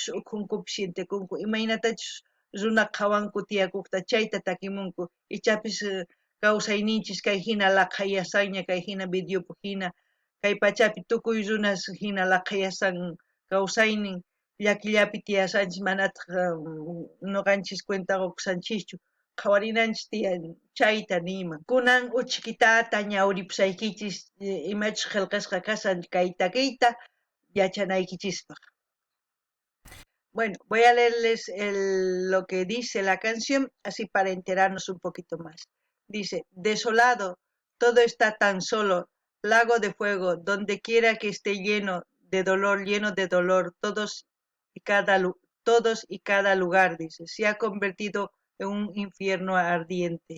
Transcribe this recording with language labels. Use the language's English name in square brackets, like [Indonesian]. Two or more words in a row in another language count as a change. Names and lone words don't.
[Quechua] ukhunkupi sientikunku imaynatachus runa qhawanku tiyakuqta chayta takimunku ichapis kawsayninchis kay hina laqhayasanña kay hina videopi hina kay pachapi tukuy runas hina laqhayasan kawsaynin llakillapi tiyasanchis manataq noqanchis cuentaqa uqsanchischu qhawarinanchis tiyan chayta niman kunan uchikitata ñawripusaykichis imachus qillqasqa kasan kay takiyta yachanaykichispa. [Spanish] Bueno, voy a leerles lo que dice la canción así para enterarnos un poquito más. Dice, desolado, todo está tan solo, lago de fuego, donde quiera que esté lleno de dolor, todos y cada lugar, dice, se ha convertido en un infierno ardiente.